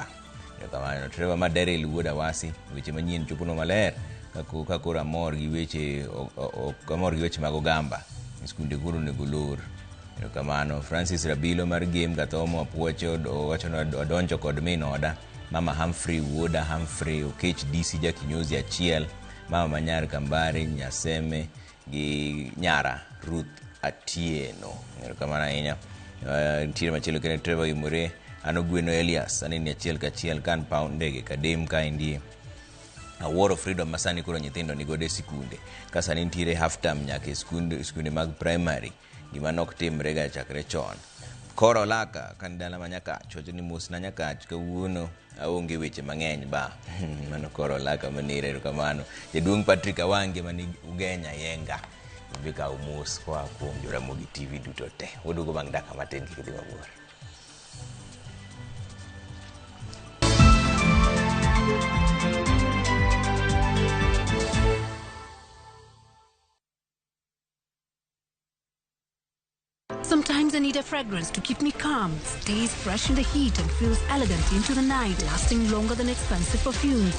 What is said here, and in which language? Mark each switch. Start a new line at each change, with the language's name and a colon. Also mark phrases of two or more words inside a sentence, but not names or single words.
Luo (Kenya and Tanzania): Erokamano Trevor Madere Wuoda Wasi weche manyien chopo no maler ka kora mor gi weche mag ogamba skunde koro nego lor Kamano Francis Rabilo mar game Gatomo Apuocho wacho odonjo kod minoda Mama Humphrey Woda Humphrey Okech DC Jakinyozi achiel Mama Manyar Kambari Nyaseme gi Nyara Ruth Atieno. Kamano ahinya. Tire machielo kene Trevor Imure ano Gweno Elias aneni achiel kachiel kan pound ndege kadem ka indie a War of Freedom masani kuro nyithindo ni gode sikunde kasa nitiere
English: half term
Luo (Kenya and Tanzania): nyaka sikunde mag primary gima nok timre ga chakre chon. Koro laka kan dala manyaka chocho ni mus na nyaka kawuono aonge weche mang'eny ba mano koro laka manire kamano jaduong Patrick Awange mani Ugenya Yenga bika umus kwa kuom Jaramogi TV duto te odugo bang' daka matin kidhi mabor.
English: Sometimes I need a fragrance to keep me calm, stays fresh in the heat and feels elegant into the night, lasting longer than expensive perfumes.